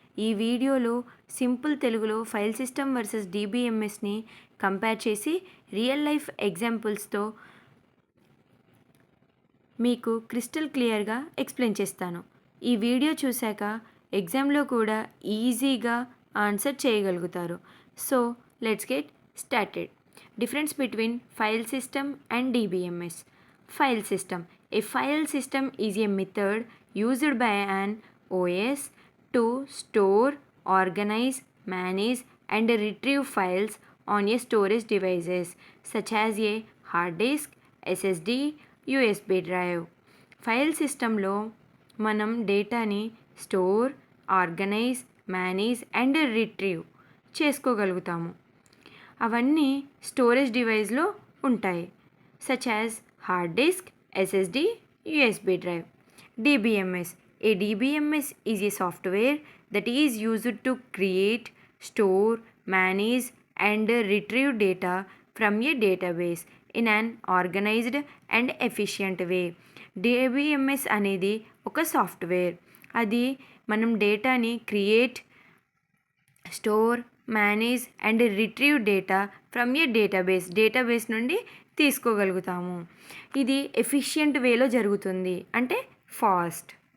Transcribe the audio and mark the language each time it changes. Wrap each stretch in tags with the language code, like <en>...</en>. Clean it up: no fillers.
<te>ఈ వీడియోలో సింపుల్ తెలుగులో ఫైల్ సిస్టమ్ వర్సెస్ డిబిఎంఎస్ని కంపేర్ చేసి రియల్ లైఫ్ ఎగ్జాంపుల్స్తో మీకు క్రిస్టల్ క్లియర్గా ఎక్స్ప్లెయిన్ చేస్తాను. ఈ వీడియో చూశాక ఎగ్జామ్లో కూడా ఈజీగా ఆన్సర్ చేయగలుగుతారు.</te> <en>So let's get started. Difference between file system and DBMS. File system. A file system is a method used by an OS to store, organize, manage, and retrieve files on a storage devices such as a hard disk, SSD, USB drive.</en> <te>File సిస్టంలో మనం డేటాని store, organise, manage and retrieve చేసుకోగలుగుతాము. అవన్నీ storage డివైస్లో ఉంటాయి,</te> <en>Such as hard disk, SSD, USB drive. DBMS. A DBMS is a software that is used to create, store, manage, and retrieve data from a database in an organized and efficient way.</en> <te>DBMS అనేది ఒక software. అది మనం డేటాని create, store, manage and retrieve</te> <en>data from a database</en> <te>నుండి తీసుకోగలుగుతాము. ఇది efficient వేలో జరుగుతుంది, అంటే ఫాస్ట్.</te>